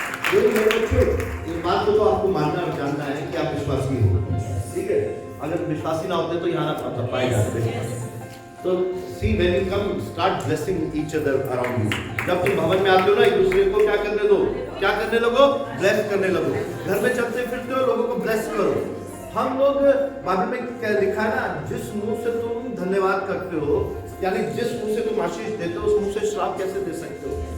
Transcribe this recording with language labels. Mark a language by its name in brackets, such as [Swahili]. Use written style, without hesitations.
[Hindi] इस बात को तो आपको मानना और जानना है कि आप विश्वासी हो, ठीक है। अगर विश्वासी ना होते तो यहाँ ना पाए जाते। [English] तो see when you come, start blessing each other around you. [Hindi] जब तुम भवन में आते हो ना, एक दूसरे को क्या करने दो, क्या करने लगो, ब्लेस करने लगो। घर में चलते फिरते हो, लोगों को ब्लेस करो। हम लोग बाइबल में क्या लिखा है ना, जिस मुंह से तुम धन्यवाद करते हो, यानी जिस मुंह से तुम आशीष देते हो, उस मुंह से श्राप कैसे दे सकते हो।